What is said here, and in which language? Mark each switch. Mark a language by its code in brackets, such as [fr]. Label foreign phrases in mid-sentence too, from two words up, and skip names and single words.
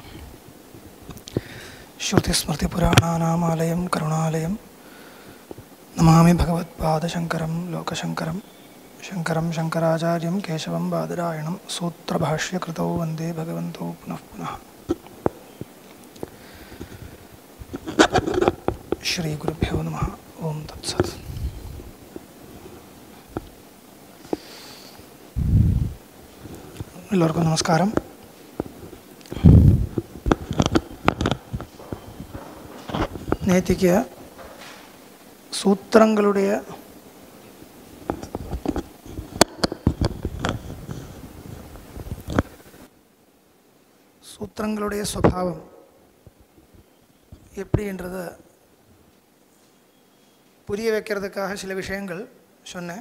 [sa] श्रुतिस्मृतिपुराणानामालयं करुणालयं नमामि भगवत्पादशङ्करं लोकशङ्करं शङ्करं शङ्कराचार्यं केशवं बादरायणं सूत्रभाष्यकृतौ वन्दे भगवन्तौ पुनः पुनः। श्री गुरुभ्यो नमः। ओम तत्सत्। [ta] எல்லோருக்கும் நமஸ்காரம். நேத்திக்கு சூத்திரங்களுடைய சுபாவம் எப்படின்றத புரிய வைக்கிறதுக்காக சில விஷயங்கள் சொன்னேன்.